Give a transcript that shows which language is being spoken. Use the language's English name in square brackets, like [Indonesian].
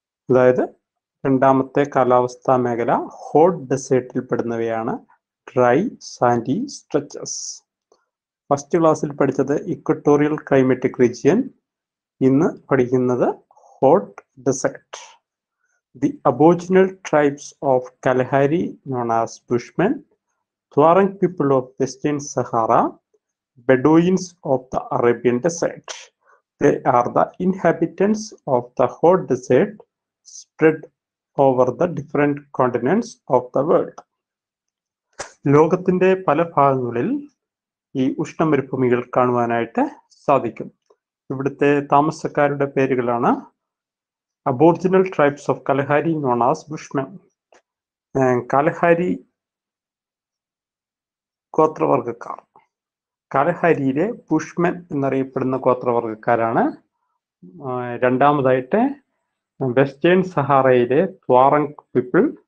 [Malayalam] അതായത് രണ്ടാമത്തെ കാലാവസ്ഥാ മേഖല hot ഡെസേർട്ടിൽ പെടുന്നവയാണ് dry Sandy stretches. First ക്ലാസ്സിൽ പഠിച്ചത് ഇക്വട്ടോറിയൽ ക്ലൈമറ്റിക് റീജിയൻ, ഇന്ന് പഠിക്കുന്നത് hot desert. [English] The aboriginal tribes of Kalahari, known as Bushmen, Tuareg people of Western Sahara, Bedouins of the Arabian Desert. They are the inhabitants of the hot desert spread over the different continents of the world. [Malayalam] ലോകത്തിന്റെ പല ഭാഗങ്ങളിൽ ഈ ഉഷ്ണമരുഭൂമികൾ കാണുവാനായിട്ട് സാധിക്കും. ഇവിടുത്തെ താമസക്കാരുടെ പേരുകളാണ് [English] Aboriginal tribes of Kalahari, known as Bushmen. [Malayalam] കാലഹാരി ഗോത്രവർഗക്കാർ, കാലഹാരിയിലെ Bushmen എന്നറിയപ്പെടുന്ന ഗോത്രവർഗക്കാരാണ്. രണ്ടാമതായിട്ട് വെസ്റ്റേൺ സഹാറയിലെ ത്വാറങ് പീപ്പിൾ.